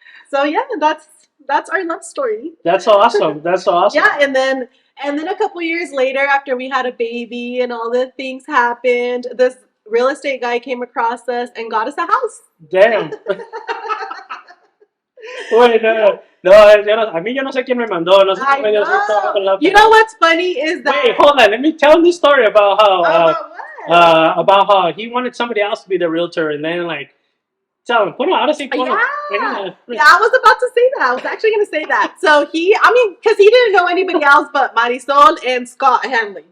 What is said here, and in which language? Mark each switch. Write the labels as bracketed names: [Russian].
[English] So yeah, that's our love story. That's awesome. Yeah, and then a couple years later, after we had a baby and all the things happened, this real estate guy came across us and got us a house. Damn. Wait, [Spanish] no, a mí yo no sé quién me mandó. No sé quién me dio. [English] You know what's funny is that. Wait, hold on. Let me tell this story about how he wanted somebody else to be the realtor, and then like, tell him, [Spanish] ahora sí. [English] Yeah, I was about to say that. I was actually going to say that. So because he didn't know anybody else but Marisol and Scott Hanley.